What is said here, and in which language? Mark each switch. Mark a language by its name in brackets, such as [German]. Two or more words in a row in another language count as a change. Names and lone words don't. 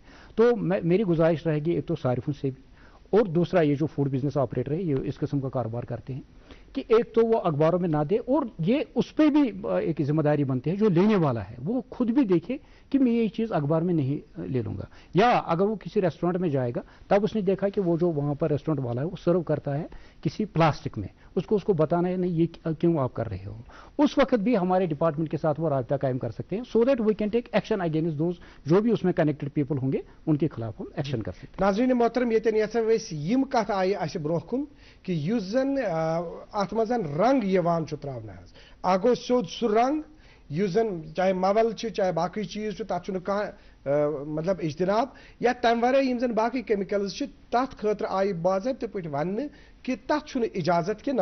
[Urdu] تو میری گزارش رہے گی ایک تو صارفین سے بھی, اور دوسرا یہ جو [English] food business operator [Urdu] ہے یہ اس قسم کا کاروبار کرتے ہیں کہ ایک تو وہ اخباروں میں نہ دے, اور یہ اس پہ بھی ایک ذمہ داری بنتی ہے جو لینے والا ہے وہ خود بھی دیکھے کہ میں یہ چیز اخبار میں نہیں لے لوں گا. یا اگر وہ کسی ریسٹورینٹ میں جائے گا تب اس نے دیکھا کہ وہ جو وہاں پر ریسٹورینٹ والا ہے وہ سرو کرتا ہے کسی پلاسٹک میں, اس کو بتانا ہے نہیں یہ کیوں آپ کر رہے ہو. اس وقت بھی ہمارے ڈپارٹمنٹ کے ساتھ وہ رابطہ قائم کر سکتے ہیں, [English] so that we can take action against those [Urdu] جو بھی اس میں [English] connected people [Urdu] ہوں گے ان کے خلاف ہم ایکشن کر سکتے ہیں. ناظرین محترم, [Kashmiri] یتن یژھو أسۍ یم کتھ آیہِ اسہِ برونٛہہ کُن کہ یُس زن اتھ منٛز رنگ یوان چھُ تراونہٕ حظ, اکھ گوٚو سیوٚد سُہ رنگ یُس زن چاہے مول چھُ چاہے باقٕے چیٖز چھُ تتھ چھُنہٕ کانٛہہ مطلب اجتناب, یا تمہِ ورٲے یِم زن باقٕے کیمِکلز چھِ تتھ خٲطرٕ آیہِ باضٲبطہٕ پٲٹھۍ وننہٕ کہ تتھ چھُنہٕ اجازت کینٛہہ.